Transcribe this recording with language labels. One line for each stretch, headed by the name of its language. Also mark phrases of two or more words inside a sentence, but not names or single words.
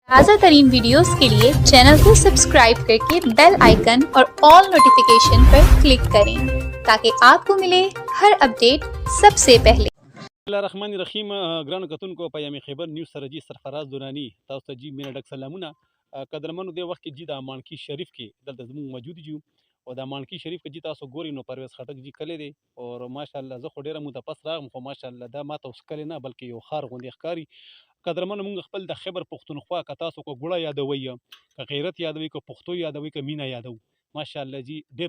Urdu: تازہ ترین ویڈیوز کے لیے چینل کو سبسکرائب کر کے
English: bell icon
Urdu: और
English: all notification
Urdu: پر کلک کریں تاکہ آپ کو ملے ہر اپڈیٹ سب سے پہلے.
Arabic: الرحمن الرحیم
Pashto: ګرانو کتونکو په یامي خیبر نیوز سره جی سرفراز دورانی تاسو ته جی مینه ډک سلامونه قدرمنو د وخت کې جی د مانکی شریف کې دلته زموږ موجود یو او د مانکی شریف کې جی تاسو ګوري نو پرویز خټک جی کلی دی او ماشاءالله زه خو ډیره متپس راغم خو ماشاءالله دا ماته اوس کلی نه بلکې یو خار غوندې ښکاري قدرمنو موږ خپل د خیبر پښتونخوا که تاسو کو ګوړه یادوي که غیرت یادوي که پښتو یادوي که مینا یادوي ماشاءالله جی ډیر